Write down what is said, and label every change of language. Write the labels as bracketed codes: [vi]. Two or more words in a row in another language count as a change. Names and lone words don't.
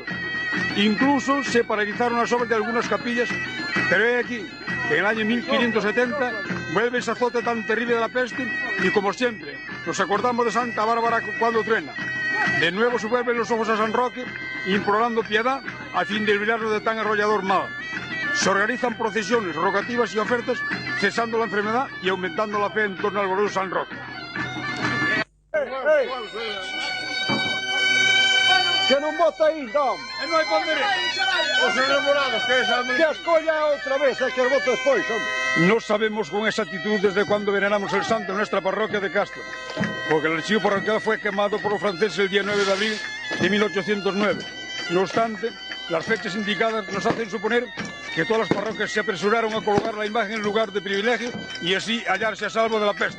[es] Incluso se paralizaron las obras de algunas capillas, pero he aquí que en el año 1570 vuelve ese azote tan terrible de la peste y, como siempre, nos acordamos de Santa Bárbara cuando truena. De nuevo se vuelven los ojos a San Roque, implorando piedad a fin de librarnos de tan arrollador mal. Se organizan procesiones, rogativas y ofertas, cesando la enfermedad y aumentando la fe en torno al glorioso San Roque. [gl] Que non vota aí, non? E non hai ponderé. Os enamorados, que escolla outra vez, que os voto despois, hombre. [es] No sabemos con exactitud desde cuándo veneramos el santo en nuestra parroquia de Castro, porque el archivo parroquial fue quemado por los franceses el día 9 de abril de 1809. No obstante, las fechas indicadas nos hacen suponer que todas las parroquias se apresuraron a colocar la imagen en lugar de privilegio y así hallarse a salvo de la peste.